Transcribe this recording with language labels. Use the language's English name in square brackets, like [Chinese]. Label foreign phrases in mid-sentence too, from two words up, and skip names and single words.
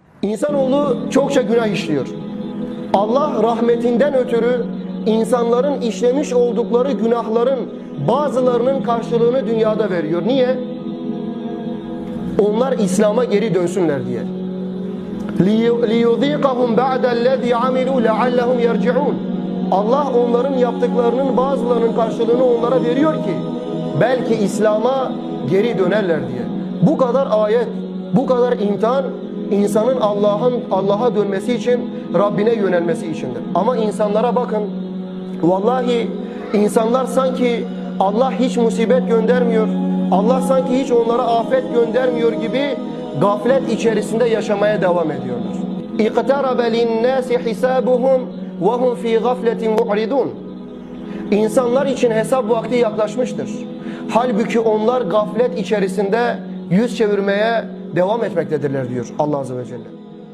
[Turkish] İnsanoğlu çokça günah işliyor. Allah rahmetinden ötürü insanların işlemiş oldukları günahların bazılarının karşılığını dünyada veriyor. Niye? Onlar İslam'a geri dönsünler diye. [Arabic] لِيُذِيقَهُمْ بَعْدَ الَّذ۪ي عَمِلُوا لَعَلَّهُمْ يَرْجِعُونَ [Turkish] Allah onların yaptıklarının bazılarının karşılığını onlara veriyor ki belki İslam'a geri dönerler diye. Bu kadar ayet, bu kadar imtihan insanın Allah'a dönmesi için, Rabbine yönelmesi içindir. Ama insanlara bakın, vallahi insanlar sanki Allah hiç musibet göndermiyor, Allah sanki hiç onlara afet göndermiyor gibi gaflet içerisinde yaşamaya devam ediyorlar. [Arabic] اِقْتَرَبَ لِلنَّاسِ حِسَابُهُمْ وَهُمْ فِي غَفْلَةٍ مُعْرِضُونَ [Turkish] İnsanlar için hesap vakti yaklaşmıştır. Halbuki onlar gaflet içerisinde yüz çevirmeye devam etmektedirler diyor [Arabic] الله عز وجل.